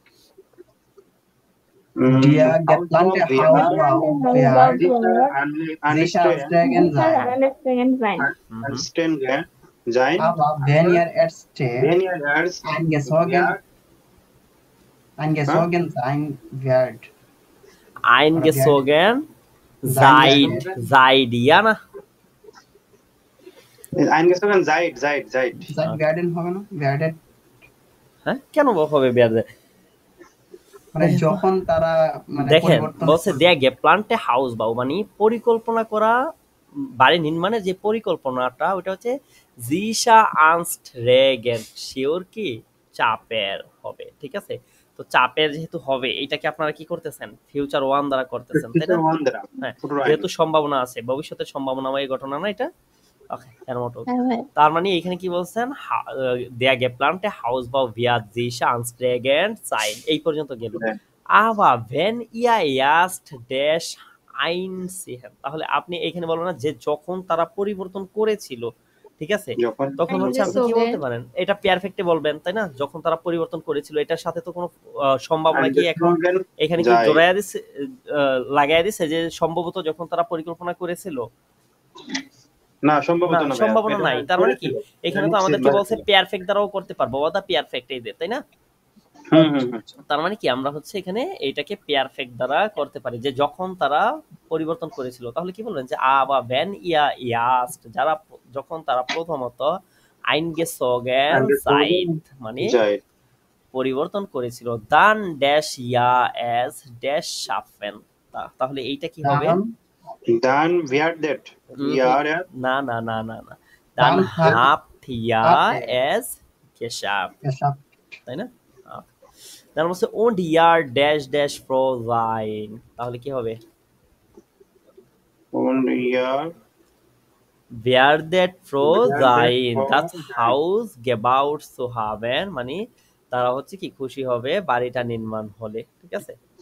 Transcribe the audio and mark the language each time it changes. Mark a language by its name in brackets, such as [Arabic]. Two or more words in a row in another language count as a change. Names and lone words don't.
[German] Der geplante Hausbau wird sicher anstrengend sein. Aber wenn ihr erste eingezogen sein wird. Eingezogen seid, ja না? eingezogen seid werden [Bangla] হবে না, [German] werden, [Bangla] হ্যাঁ কেন হবে werden? মানে যখন তারা মানে দেখেন পরিবর্তন [German] বলছে der geplante Hausbau, [Bangla] মানে পরিকল্পনা করা বাড়ি নির্মাণের যে পরিকল্পনাটা ওটা হচ্ছে [German] sicher anstrengend, [Bangla] শিওর কি চাপের হবে, ঠিক আছে। তো চাপের যেহেতু হবে, এটাকে আপনারা কি করতেছেন, ফিউচার ওয়ান দ্বারা করতেছেন, তাই না? হ্যাঁ, যেহেতু সম্ভাবনা আছে, ভবিষ্যতের সম্ভাবনাময় ঘটনা না এটা। ওকে, এর মতো তার মানে এখানে কি বলছেন, [German] der geplante Hausbau wird sicher anstrengend sein, [Bangla] এই পর্যন্ত গেল। [German] aber wenn ihr erst dash einziehen, [Bangla] তাহলে আপনি এখানে বলবেন না যে যখন তারা পরিবর্তন করেছিল, ঠিক আছে, তখন হচ্ছে আপনি কি বলতে পারেন, এটা পারফেক্টে বলবেন, তাই না? যখন তারা পরিবর্তন করেছিল, এটার সাথে তো কোনো সম্ভাবনা কি এখন এখানে কি জড়াইয়া দিছে, লাগাইয়া দিছে যে সম্ভবত যখন তারা পরিকল্পনা করেছিল, না সম্ভাবনা নাই। তার মানে কি এখানে তো আমাদেরকে বলছে পারফেক্ট দ্বারাও করতে পারবো, ওটা পারফেক্ট এই দে, তাই না? তার মানে কি আমরা হচ্ছে এখানে এইটাকে পারফেক্ট দ্বারা করতে পারি, যে যখন তারা পরিবর্তন করেছিল। তাহলে কি বলবেন যে [German] aber wenn ihr erst, [Bangla] যারা যখন তারা প্রথমত [German] eingezogen seid, [Bangla] মানে পরিবর্তন করেছিল, [German] dann dash ihr es dash schaffen, [Bangla] তাহলে এইটা কি হবে? [German] dann wird [Bangla] না না না না না, [German] dann habt ihr es geschafft, [Bangla] তাই না? তার মানে [German] und ihr dash dash froh sein, [Bangla] তাহলে কি হবে? [German] und ihr werdet froh Werdet sein, froh das sein. Haus gebaut zu haben, [Bangla] মানে তারা হচ্ছে কি খুশি হবে বাড়িটা নির্মাণ হলে, ঠিক আছে?